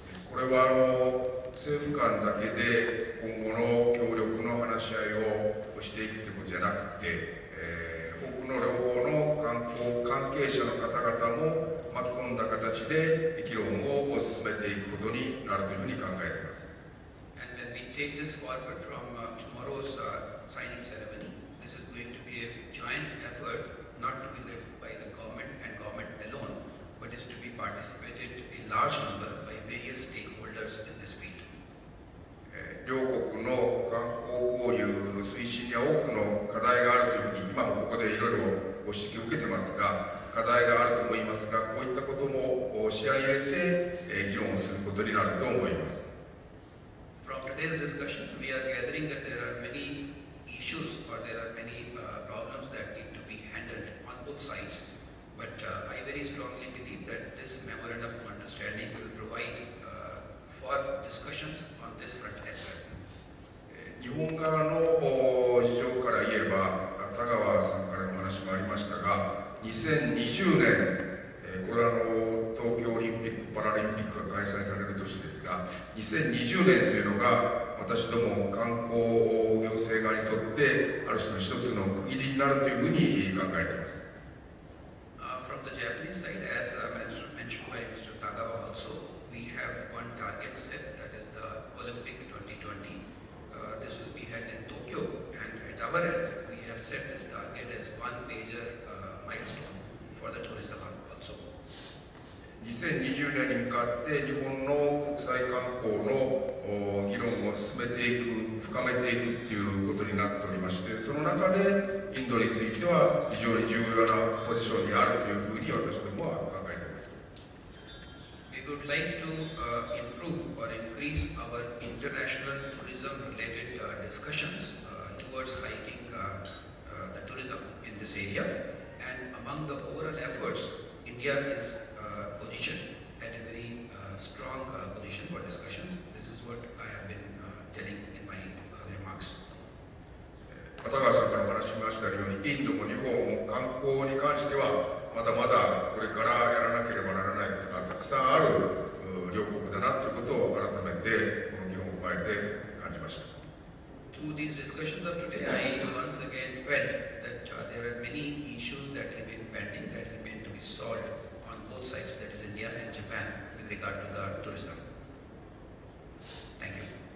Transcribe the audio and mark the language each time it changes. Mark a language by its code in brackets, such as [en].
[ja] これは政府間だけで今後の協力の話し合いをしていくということじゃなくて、多くの両方の観光関係者の方々も巻き込んだ形で議論を進めていくことになるというふうに考えています。 [en] And when we take this forward from tomorrow's signing ceremony, this is going to be a joint effort, not to be led by the government and government alone, but is to be participated in large number by various stakeholders in this field. [ja] 両国の観光交流の推進には多くの課題があるというふうに今もここでいろいろご指摘を受けてますが、課題があると思いますが、こういったことも視野に入れて議論をすることになると思います。 [en] From today's discussions, we are gathering that there are many issues or there are many problems that need to be handled on both sides. But I very strongly believe that this memorandum of understanding will provide for discussions on this front as well. [ja] 日本側の事情から言えば、田川さんからの話もありましたが、2020年、これは東京オリンピック・パラリンピックが開催される年ですが、2020年というのが私ども観光行政側にとってある種の一つの区切りになるというふうに考えています。 [en] From the Japanese side, as mentioned by Mr. Tagawa also, we have one target set, that is the Olympic 2020. This will be held in Tokyo, and at our end, we have set this target as one major milestone for the tourism also. [ja] 2020年に向かって日本の国際観光の議論を進めていく、深めていくということになっておりまして、その中でインドについては非常に重要なポジションにあるというふうに私どもは考えています。 [en] We would like to improve or increase our international tourism-related discussions towards hiking the tourism in this area. And among the overall efforts, India is positioned at a very strong position for discussions. This is what I have been telling in my remarks. [ja] 片川さんからお話しましたように、インドも日本も観光に関してはまだまだこれからやらなければならないことがたくさんある両国だなということを改めてこの議論を踏まえて感じました。 [en] Through these discussions of today, I once again felt that there are many issues that remain pending, that remain to be solved on both sides, that is India and Japan, with regard to the tourism. Thank you.